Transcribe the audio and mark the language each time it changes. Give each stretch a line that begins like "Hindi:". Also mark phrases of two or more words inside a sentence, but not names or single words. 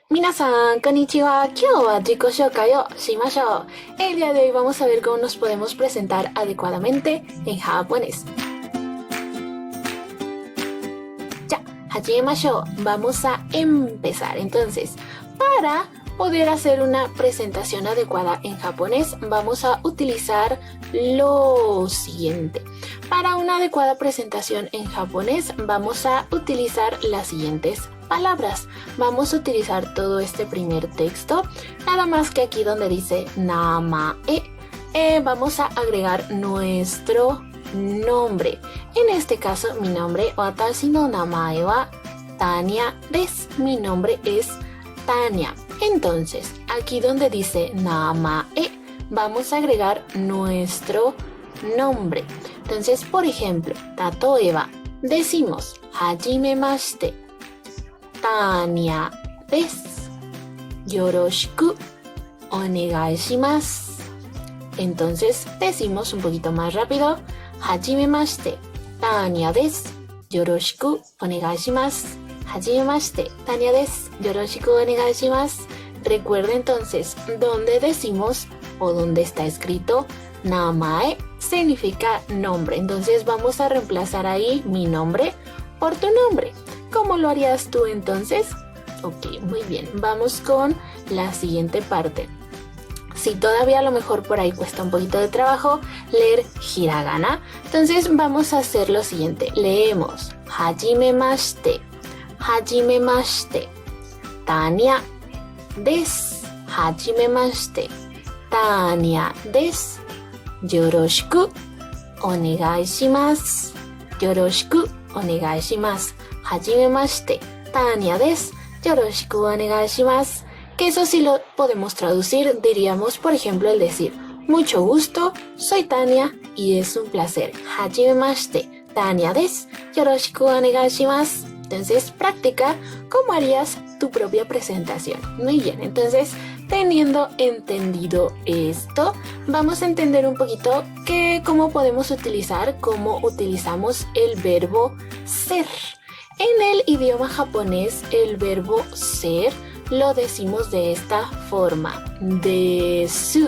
Japanese: 皆さん、こんにちは。今日は自己紹介をしましょう.
Spanish: El día de hoy vamos a ver cómo nos podemos presentar adecuadamente en japonés.
Japanese: じゃ、始めましょう.
Spanish: Vamos a empezar. Entonces, para poder hacer una presentación adecuada en japonés, vamos a utilizar lo siguiente. Para una adecuada presentación en japonés, vamos a utilizar las siguientes palabras. Vamos a utilizar todo este primer texto, nada más que aquí donde dice namae, vamos a agregar nuestro nombre. En este caso, mi nombre,
Japanese: 私の名前はTaniaです.
Spanish: Mi nombre es Tania. Entonces, aquí donde dice namae, vamos a agregar nuestro nombre. Entonces, por ejemplo, tatoeba, decimos
Japanese: はじめまして、Taniaです. よろしくお願いします.
Spanish: Entonces, decimos un poquito más rápido,
Japanese: はじめまして、Taniaです. よろしくお願いします。はじめまして、Taniaです. よろしくお願いします.
Spanish: Recuerda entonces, donde decimos o donde está escrito namae significa nombre. Entonces vamos a reemplazar ahí mi nombre por tu nombre. ¿Cómo lo harías tú entonces? Ok, muy bien. Vamos con la siguiente parte. Si todavía a lo mejor por ahí cuesta un poquito de trabajo leer hiragana, entonces vamos a hacer lo siguiente.
Japanese: Leemos はじめまして、はじめまして、Taniaです. はじめまして、Taniaです. よろしくお願いします. よろしくお願いします。はじめまして、Taniaです. よろしくお願いします.
Spanish: Que eso sí lo podemos traducir, diríamos, por ejemplo, el decir mucho gusto, soy Tania y es un placer.
Japanese: はじめまして、Taniaです。よろしくお願いします.
Spanish: Entonces, practica cómo harías tu propia presentación. Muy bien, entonces, teniendo entendido esto, vamos a entender un poquito cómo podemos utilizar, cómo utilizamos el verbo ser. En el idioma japonés, el verbo ser lo decimos de esta forma, desu.